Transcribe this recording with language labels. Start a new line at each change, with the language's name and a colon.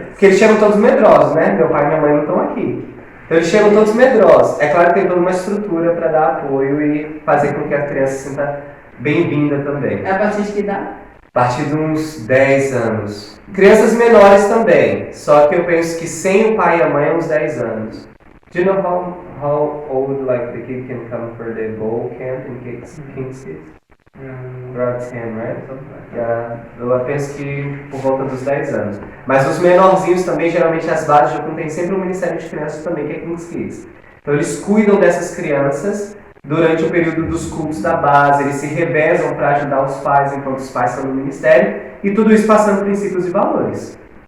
Portuguese: Porque eles chegam todos medrosos, né? Meu pai e minha mãe não estão aqui. Então eles chegam todos medrosos. É claro que tem toda uma estrutura para dar apoio e fazer com que a criança se sinta bem-vinda também. É a partir de que idade? A partir de uns 10 anos. Crianças menores também. Só que eu penso que sem o pai e a mãe é uns 10 anos.
English: Do you know how old like the kid can come for the bowl camp in King's Kids? Around 10, right? Yeah.
Portuguese: Eu penso que por volta dos 10 anos. Mas os menorzinhos também, geralmente as bases de Jocum tem sempre um ministério de crianças também, que é King's Kids. Então eles cuidam dessas crianças durante o período dos cultos da base, eles se revezam para ajudar os pais enquanto os pais estão no ministério, e tudo isso passando princípios e valores.